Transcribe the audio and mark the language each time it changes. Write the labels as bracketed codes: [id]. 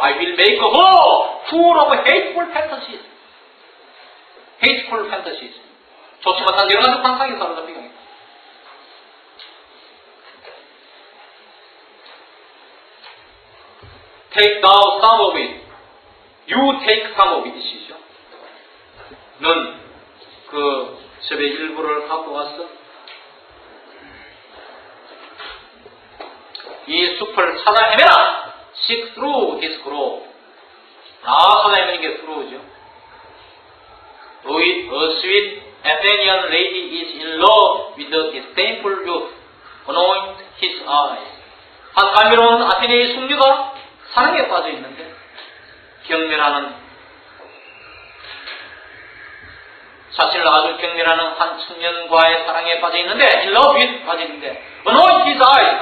[en] I will make her full of hateful fantasies. hateful fantasies. [ko] 좋지 못한 여러 가지 환상이 사로잡히게 합니다. [en] Take thou some of it. You take some of it이죠. [ko] 넌 그 첩의 일부를 갖고 와서 이 숲을 찾아 헤매라. [en] Seek through this grove. [ko] 찾아 헤매는 게 through죠. [en] A sweet Athenian lady is in love with the disdainful youth. Anoint his eyes. [ko] 한 감미로운 아테네의 숙녀가 사랑에 빠져 있는데 경멸하는 사실 아주 경멸하는 한 청년과의 사랑에 빠져 있는데 [en] in love with [ko] 빠져 있는데 [en] anoint his eyes.